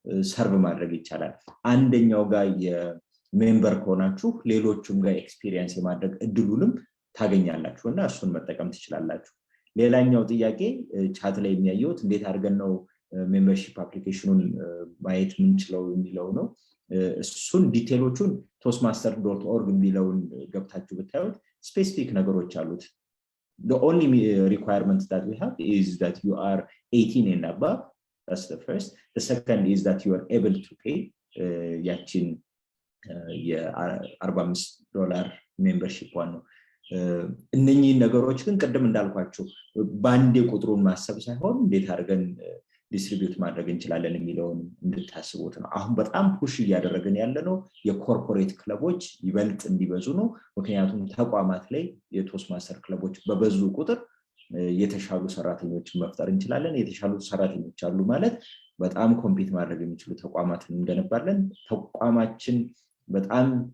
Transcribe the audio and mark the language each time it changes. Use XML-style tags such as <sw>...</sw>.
<am>ሰርቭ ማድረግ ይቻላል። አንደኛው ጋር የሜምበር ከሆናችሁ ሌሎቹም ጋር ኤክስፒሪየንስ የማድረግ እድሉንም ታገኛላችሁ እና እሱን መጠቀም ትችላላችሁ። ሌላኛው ጥያቄ ቻት ላይ የሚያየውት እንዴት አድርገን ነው ሜምበርሺፕ አፕሊኬሽኑን ማየት ምንችለው የሚለው ነው። እሱን ዲቴሎቹን toastmaster.org የሚለውን ገብታችሁ ብታዩት ስፔሲፊክ ነገሮች አሉት።</am> <en>The only requirement that we have is that you are 18 and above. That's the first. The second is that you are able to pay</en> <am>ያችን</am> <en>$45</en> <am>ሜምበርሺፕ ዋን ነው። እነኚህ ነገሮች ግን ቀደም እንዳልኳችሁ ባንዴ ቁጥሩን ማሰብ ሳይሆን እንዴት አድርገን ዲስትሪቢዩት ማድረግ እንችላለን የሚለውን እንድታስቡት ነው። አሁን በጣም ፑሽ እያደረግን ያለነው የኮርፖሬት ክለቦች ይበልጥ እንዲበዙ ነው። ምክንያቱም ተቋማት ላይ የቶስትማስተር ክለቦች በበዙ ቁጥር የተሻሉ ሰራተኞችን መፍጠር እንችላለን። የተሻሉ ሰራተኞች አሉ ማለት በጣም ኮምፒት ማድረግ የሚችሉ ተቋማትን እንገነባለን። ተቋማችን በጣም</am>